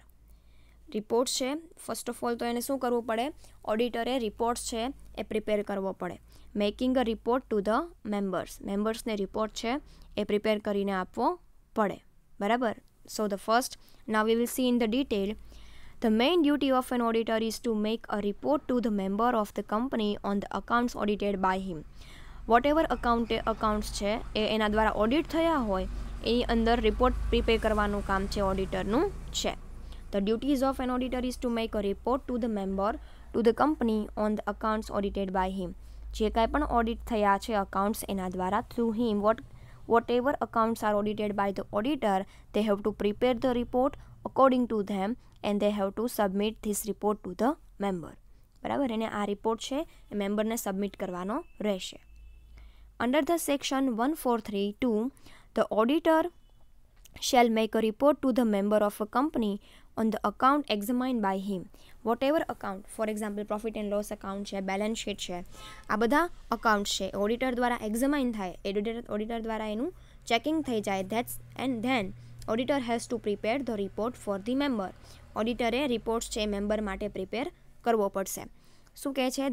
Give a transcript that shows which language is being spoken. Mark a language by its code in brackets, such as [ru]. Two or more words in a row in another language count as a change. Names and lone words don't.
[gu] રિપોર્ટ્સ છે, [en] first of all [gu] તો એને શું કરવું પડે? ઓડિટરે રિપોર્ટ્સ છે એ પ્રિપેર કરવો પડે. [en] making a report to the membersને [gu] રિપોર્ટ છે એ પ્રિપેર કરીને આપવો પડે, બરાબર. [en] so the first, now we will see in the detail The main duty of an auditor is to make a report to the member of the company on the accounts audited by him. what ever [gu] અકાઉન્ટ્સ છે એ એના દ્વારા ઓડિટ થયા હોય એની અંદર રિપોર્ટ પ્રિપેર કરવાનું કામ છે ઓડિટરનું છે. [en] The duties of an auditor is to make a report to the member to the company on the accounts audited by him. [gu] જે કાંઈ પણ ઓડિટ થયા છે અકાઉન્ટ્સ એના દ્વારા [en] through him whatever accounts are audited by the auditor, they have to prepare the report according to them and they have to submit this report to the member. [gu] બરાબર, એને આ રિપોર્ટ છે એ મેમ્બરને સબમિટ કરવાનો રહેશે. [en] Under the section 1432, the auditor shall make a report to the member of a company on the account examined by him. Whatever account, for example profit and loss account છે, balance sheet [gu] છે, આ બધા અકાઉન્ટ છે ઓડિટર દ્વારા એક્ઝામાઇન થાય, ઓડિટર દ્વારા એનું ચેકિંગ થઈ જાય, [en] that's and then auditor has to prepare the report for the member. [gu] ઓડિટરે રિપોર્ટ્સ છે મેમ્બર માટે પ્રિપેર કરવો પડશે. શું કહે છે?